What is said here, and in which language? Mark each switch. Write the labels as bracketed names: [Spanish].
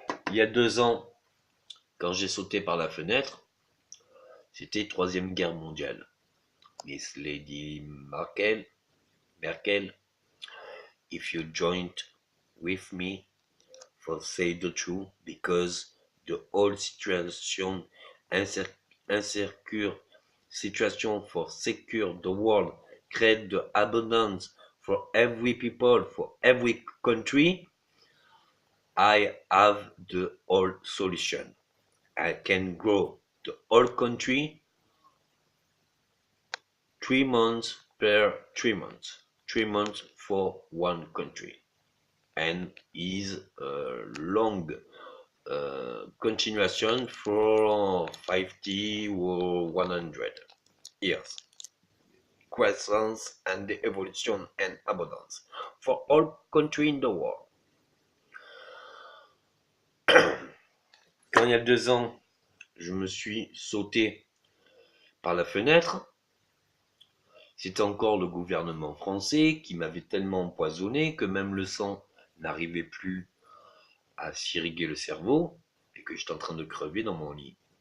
[French] Il y a 2 ans, quand j'ai sauté par la fenêtre, c'était Troisième Guerre mondiale. [English] Miss Lady Merkel, if you joined with me for say the truth, because the whole situation, insecure situation for secure the world, create the abundance for every people, for every country, I have the whole solution. I can grow the whole country 3 months per 3 months. 3 months for one country. And is a long continuation for 50 or 100 years. Croissance and the evolution and abundance for all countries in the world. [French] Quand il y a 2 ans, je me suis sauté par la fenêtre, c'était encore le gouvernement français qui m'avait tellement empoisonné que même le sang n'arrivait plus à s'irriguer le cerveau et que j'étais en train de crever dans mon lit.